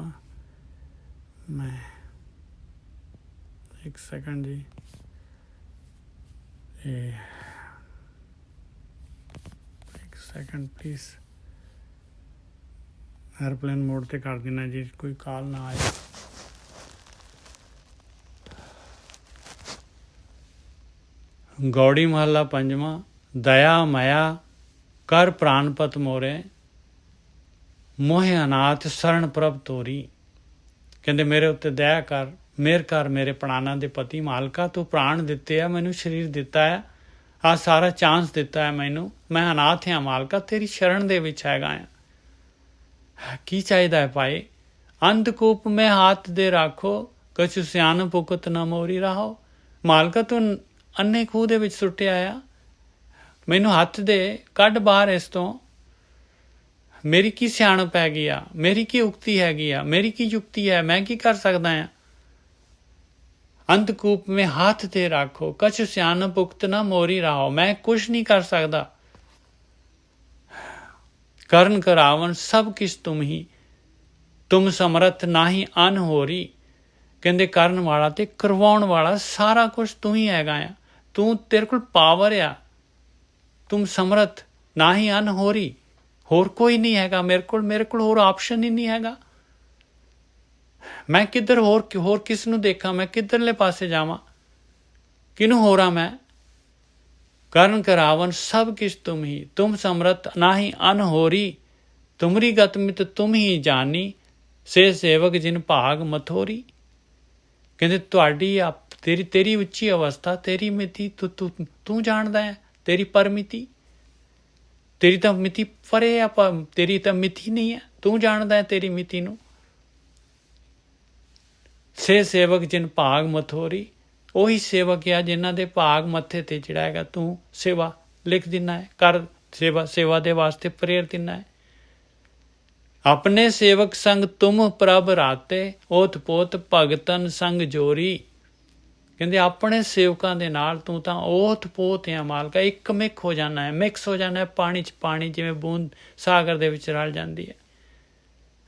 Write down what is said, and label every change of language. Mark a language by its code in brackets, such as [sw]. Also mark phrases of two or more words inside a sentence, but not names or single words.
[pa] ਮੈਂ ਇੱਕ ਸੈਕੰਡ ਜੀ, ਇੱਕ [en] second please, airplane mode [pa] ਤੇ ਕਰ ਦੇਣਾ ਜੀ, ਕੋਈ ਕਾਲ ਨਾ ਆਏ। ਗਉੜੀ ਮਹਲਾ ਪੰਜਵਾਂ। ਦਇਆ ਮਇਆ ਕਰ ਪ੍ਰਾਣਪਤਿ ਮੋਰੇ, ਮੋਹੇ ਅਨਾਥ ਸ਼ਰਣ ਪ੍ਰਭ ਤੋਰੀ। ਕਹਿੰਦੇ ਮੇਰੇ ਉੱਤੇ ਦਇਆ ਕਰ, ਮਿਹਰ ਕਰ ਮੇਰੇ ਪ੍ਰਾਣਾਂ ਦੇ ਪਤੀ ਮਾਲਕਾ, ਤੂ ਪ੍ਰਾਣ ਦਿੱਤੇ ਹੈ, ਮੈਨੂੰ ਸਰੀਰ ਦਿੱਤਾ ਹੈ, ਆ ਸਾਰਾ ਚਾਂਸ ਦਿੱਤਾ ਹੈ ਮੈਨੂੰ, ਮੈਂ ਅਨਾਥ ਹਾਂ ਮਾਲਕਾ, ਤੇਰੀ ਸ਼ਰਣ ਦੇ ਵਿਚ ਹੈਗਾ ਆ। ਕੀ ਚਾਹੀਦਾ ਹੈ ਭਾਈ? ਅੰਧਕੂਪ ਮੇਂ ਹਾਥ ਦੇ ਰਾਖੋ, ਕਛੁ ਸਿਆਨ ਪੁਕਤ ਨ ਮੋਰੀ ਰਾਹੋ। ਮਾਲਕਾ ਤੂ ਅੰਨ੍ਹੇ ਖੂਹ ਦੇ ਵਿਚ ਸੁੱਟਿਆ ਆ, ਮੈਨੂੰ ਹੱਥ ਦੇ, ਕੱਢ ਬਾਹਰ ਇਸ ਤੋ। ਮੇਰੀ ਕੀ ਸਿਆਣਪ ਹੈਗੀ ਆ, ਮੇਰੀ ਕੀ ਉਕਤਿ ਹੈਗੀ ਆ, ਮੇਰੀ ਕੀ ਜੁਗਤਿ ਹੈ, ਮੈਂ ਕੀ ਕਰ ਸਕਦਾ ਆ? ਅੰਧਕੂਪ ਮੇਂ ਹਾਥ ਦੇ ਰਾਖੋ, ਕਛੁ ਸਿਆਨਪ ਉਕਤ ਨਾ ਮੋਰੀ ਰਾਹੋ, ਮੈਂ ਕੁਛ ਨਹੀਂ ਕਰ ਸਕਦਾ। ਕਰਣ ਕਰਾਵਨ ਸਭ ਕਿਸ ਤੁਮ ਹੀ, ਤੁਮ ਸਮਰਥ ਨਾਹੀ ਅਨ ਹੋਰੀ। ਕਹਿੰਦੇ ਕਰਨ ਵਾਲਾ ਤੇ ਕਰਵਾਉਣ ਵਾਲਾ ਸਾਰਾ ਕੁਛ ਤੂ ਹੀ ਹੈਗਾ ਆ, ਤੂ ਤੇਰੇ ਕੋਲ ਪਾਵਰ ਆ, ਤੁਮ ਸਮਰਥ ਨਾ ਹੀ ਅਨ ਹੋਰੀ, ਹੋਰ ਕੋਈ ਨਹੀਂ ਹੈਗਾ ਮੇਰੇ ਕੋਲ ਹੋਰ ਆਪਸ਼ਨ ਹੀ ਨਹੀਂ ਹੈਗਾ। ਮੈਂ ਕਿਧਰ ਹੋਰ ਕਿਸ ਨੂੰ ਦੇਖਾਂ, ਮੈਂ ਕਿਧਰਲੇ ਪਾਸੇ ਜਾਵਾਂ, ਕਿਨੂੰ ਹੋਰਾ ਮੈਂ? ਕਰਣ ਕਰਾਵਨ ਸਭ ਕਿਸ ਤੁਮ ਹੀ, ਤੁਮ ਸਮਰਥ ਨਾ ਹੀ ਅਨ ਹੋਰੀ, ਤੁਮਰੀ ਗਤਿਮਿਤਿ ਤੁਮ ਹੀ ਜਾਨੀ, ਸੇ ਸੇਵਕ ਜਿਨ ਭਾਗ ਮਥੋਰੀ। ਕਹਿੰਦੇ ਤੁਹਾਡੀ ਤੇਰੀ ਉੱਚੀ ਅਵਸਥਾ, ਤੇਰੀ ਮਿਤਿ ਤੂ ਜਾਣਦਾ ਹੈ, ਤੇਰੀ ਪਰਮਿਤਿ, ਤੇਰੀ ਤੋ ਮਿਤਿ ਪਰੇ ਹੈ, ਤੇਰੀ ਤੋ ਮਿਤਿ ਨਹੀਂ ਹੈ, ਤੂ ਜਾਣਦਾ ਹੈ ਤੇਰੀ ਮਿਤਿ ਨੂੰ। ਸੇ ਸੇਵਕ ਜਿਨ ਭਾਗ ਮਥੋਰੀ, ਉਹੀ ਸੇਵਕ ਆ ਜਿਨ੍ਹਾਂ ਦੇ ਭਾਗ ਮੱਥੇ ਤੇ ਜਿਹੜਾ ਹੈਗਾ ਤੂੰ ਸੇਵਾ ਲਿਖ ਦਿੰਦਾ ਹੈ, ਕਰ ਸੇਵਾ ਦੇ ਵਾਸਤੇ ਪ੍ਰੇਰ ਦਿੰਦਾ ਹੈ। ਆਪਣੇ ਸੇਵਕ ਸੰਗ ਤੁਮ ਪ੍ਰਭ ਰਾਤੇ, ਓਤ ਪੋਤ ਭਗਤਨ ਸੰਗ ਜੋਰੀ। ਕਹਿੰਦੇ ਆਪਣੇ ਸੇਵਕਾਂ ਦੇ ਨਾਲ ਤੂੰ ਤਾਂ ਓਤ ਪੋਤ ਆ ਮਾਲਕਾ, ਇੱਕ ਮਿਕ ਹੋ ਜਾਣਾ ਹੈ, ਮਿਕਸ ਹੋ ਜਾਣਾ ਹੈ ਪਾਣੀ 'ਚ ਪਾਣੀ, ਜਿਵੇਂ ਬੂੰਦ ਸਾਗਰ ਦੇ ਵਿੱਚ ਰਲ ਜਾਂਦੀ ਹੈ।